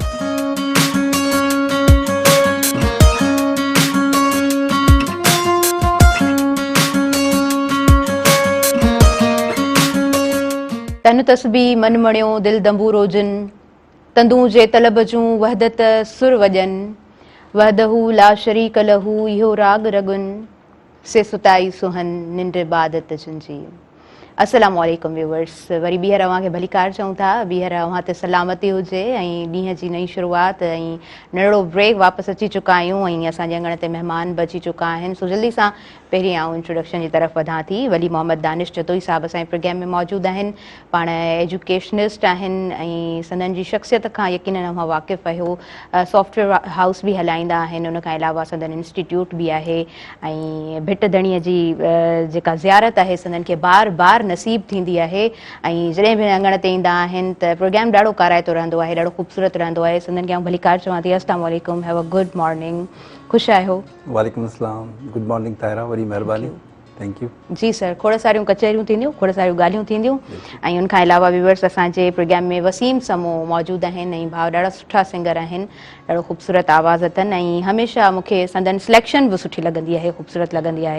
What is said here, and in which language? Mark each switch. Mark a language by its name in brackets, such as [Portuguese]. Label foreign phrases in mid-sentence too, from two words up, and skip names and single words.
[Sindhi] तन तस्बी मन मणियो दिल दंबू रोजन तंदू जे तलब जूं वहदत सुर वजन [Arabic] وحده لا شريك له [Sindhi] इहो राग रगुन से सुताई सुहन निंड बादत जुंजी [Arabic] السلام عليكم [Sindhi] व्यूअर्स वरी ॿीहर अव्हांखे भलीकार चऊं था ॿीहर अव्हां ते सलामती हुजे ऐं ॾींहं जी नई शुरूआति ऐं नंढड़ो ब्रेक वापसि अची चुका आहियूं ऐं असांजे अङण ते महिमान बि अची चुका आहिनि सो जल्दी सां पहिरीं आऊं इंट्रोडक्शन जी तरफ़ वधां थी वली मोहम्मद दानिश जतोई साहिबु असांजे प्रोग्राम में मौजूदु आहिनि पाण एजुकेशनिस्ट आहिनि ऐं संदनि जी शख़्सियत खां यकीनन अव्हां वाक़िफ़ु आहियो [English] software house [Sindhi] बि हलाईंदा आहिनि उन खां अलावा संदनि इंस्टीट्यूट बि आहे ऐं भिट धणीअ जी जेका ज़ियारत आहे संदनि खे बार बार नसीब थींदी आहे ऐं जॾहिं बि अङण ते ईंदा आहिनि त प्रोग्राम ॾाढो काराइतो रहंदो आहे ॾाढो ख़ूबसूरत रहंदो आहे संदनि खे आउं भलीकार चवां थी [Arabic] السلام عليكم [English] have a good morning [Sindhi] ख़ुशि आहियो [Arabic] وعليكم السلام [English] good morning [Sindhi] ताहिरा वरी महिरबानी [English] thank you. [Sindhi] जी सर, खोड़ सारियूं कचहरियूं थींदियूं, खोड़ सारियूं ॻाल्हियूं थींदियूं ऐं उनखां अलावा व्यूअर्स असांजे प्रोग्राम में वसीम समूह मौजूदु आहिनि ऐं भाउ ॾाढा सुठा सिंगर आहिनि, ॾाढो ख़ूबसूरत आवाज़ अथनि ऐं हमेशह मूंखे संदन सिलेक्शन बि सुठी लॻंदी आहे, ख़ूबसूरत लॻंदी आहे।